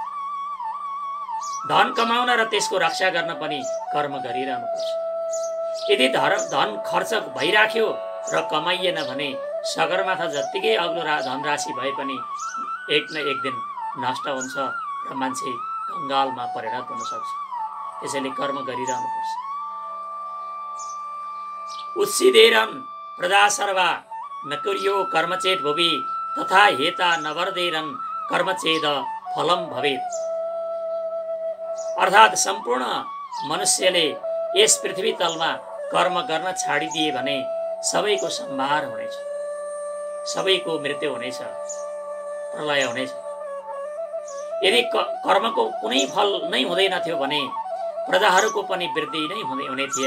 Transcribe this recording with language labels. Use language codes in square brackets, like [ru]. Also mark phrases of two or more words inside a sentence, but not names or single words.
[ne] धन कमाउन र त्यसको रक्षा गर्न पनि कर्म गरिरहनुपर्छ। यदि धन खर्च भइराख्यो र कमाइएन भने सगरमाथा जत्तिकै अग्लो धनराशि भए पनि एक न एक दिन नष्ट हुन्छ र मान्छे कङ्गालमा परिणत हुन सक्छ। त्यसैले कर्म गरिरहनुपर्छ। [sa] उत्सिदेरन् प्रजा सर्वा नकुर्यो कर्मचेत भुवि, तथा हेता नवर्देरन् कर्मचेद फलम भवेत्। [ne] अर्थात् सम्पूर्ण मनुष्यले यस पृथ्वी तलमा कर्म गर्न छाडिदिए भने सबैको संहार हुनेछ, सबैको मृत्यु हुनेछ, प्रलय हुनेछ। यदि कर्मको कुनै फल नै हुँदैन थियो भने प्रजाहरूको पनि वृद्धि नै हुने थिएन।